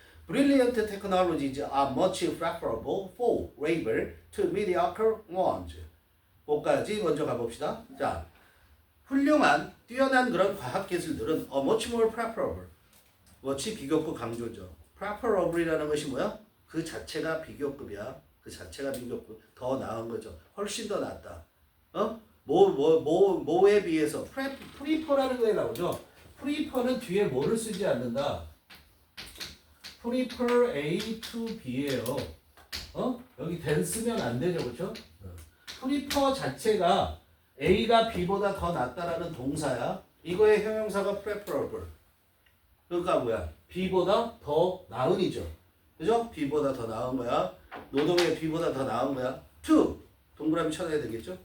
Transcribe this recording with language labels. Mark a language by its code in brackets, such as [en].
[en] Brilliant technologies are much preferable for labor to mediocre ones. [ko] 거기까지 먼저 가봅시다. 자, 훌륭한, 뛰어난 그런 과학기술들은 [en] much more preferable. [ko] much 비교급 강조죠. preferable이라는 것이 뭐야? 그 자체가 비교급이야. 그 자체가 비교급. 더 나은 거죠. 훨씬 더 낫다. 뭐에 비해서 prefer라는 거에 나오죠. prefer는 뒤에 뭐를 쓰지 않는다. prefer A to B예요. 여기 than 쓰면 안 되죠, 그렇죠? prefer 자체가 A가 B보다 더 낫다라는 동사야. 이거의 형용사가 preferable. 그러니까 뭐야? B보다 더 나은이죠. 그죠? B보다 더 나은 거야. 노동의 B보다 더 나은 거야. to 동그라미 쳐놔야 되겠죠?